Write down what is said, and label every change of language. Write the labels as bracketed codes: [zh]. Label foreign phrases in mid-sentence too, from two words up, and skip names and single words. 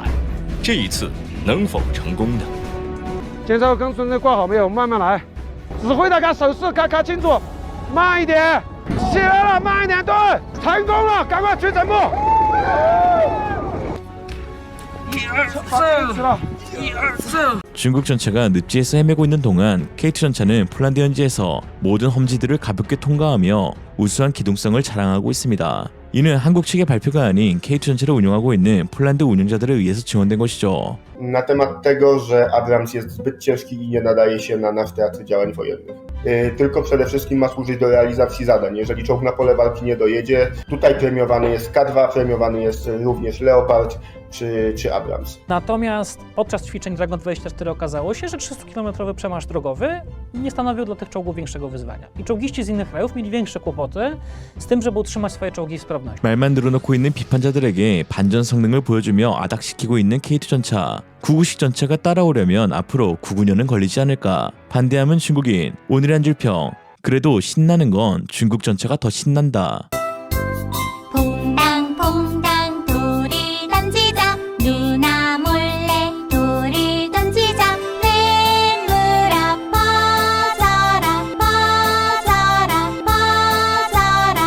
[zh] 这一次能否成功呢？检查钢绳子挂好没有？慢慢来，指挥的看手势看清楚，慢一点，起来了，慢一点，对，成功了，赶快去整部。 [ko] 중국 전차가 늪지에서 헤매고 있는 동안 K2 전차는 폴란드 현지에서 모든 험지들을 가볍게 통과하며 우수한 기동성을 자랑하고 있습니다. 이는 한국 측의 발표가 아닌 K2 전차를 운용하고 있는 폴란드 운용자들에 의해서 증언된 것이죠. [pl] Na temat tego, że Abrams jest zbyt ciężki i nie nadaje się na nasz teatr działań wojennych. Tylko przede wszystkim ma służyć do realizacji zadań. Jeżeli czołg na pole walki nie dojedzie, tutaj premiowany jest K2, premiowany jest również Leopard czy Abrams. Natomiast podczas ćwiczeń Dragon 24 okazało się, że 300-kilometrowy przemarsz drogowy nie stanowił dla tych czołgów większego wyzwania. I czołgiści z innych krajów mieli większe kłopoty z tym, żeby utrzymać swoje czołgi w sprawności. [ko] 말만 늘어놓고 있는 비판자들에게 반전 성능을 보여주며 아닥시키고 있는 K2 전차. 99식 전차가 따라오려면 앞으로 99년은 걸리지 않을까. 반대하면 중국인. 오늘의 한 줄 평. 그래도 신나는 건 중국 전차가 더 신난다. 퐁당퐁당 돌을 던지자 누나 몰래 돌을 던지자 맹물아 퍼져라 퍼져라 퍼져라.